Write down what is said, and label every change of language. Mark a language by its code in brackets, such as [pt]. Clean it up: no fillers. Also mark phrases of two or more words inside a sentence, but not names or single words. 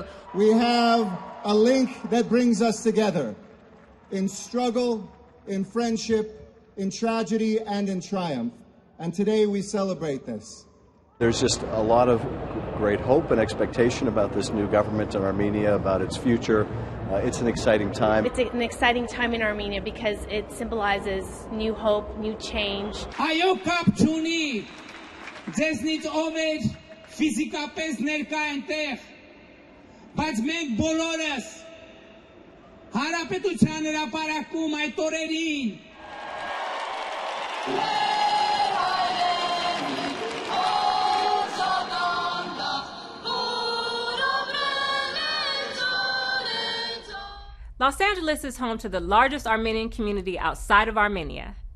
[en] We have a link that brings us together in struggle, in friendship, in tragedy, and in triumph. And today we celebrate this. There's just a lot of great hope and expectation about this new government in Armenia, about its future. It's an exciting time. It's an exciting time in Armenia because it symbolizes new hope, new change. [hy] Այո կապ չունի ձեզնից ով էր ֆիզիկապես ներկա այնտեղ, բայց մենք բոլորս Հանրապետության հրապարակում այդ օրերին [en] Los Angeles is home to the largest Armenian community outside of Armenia.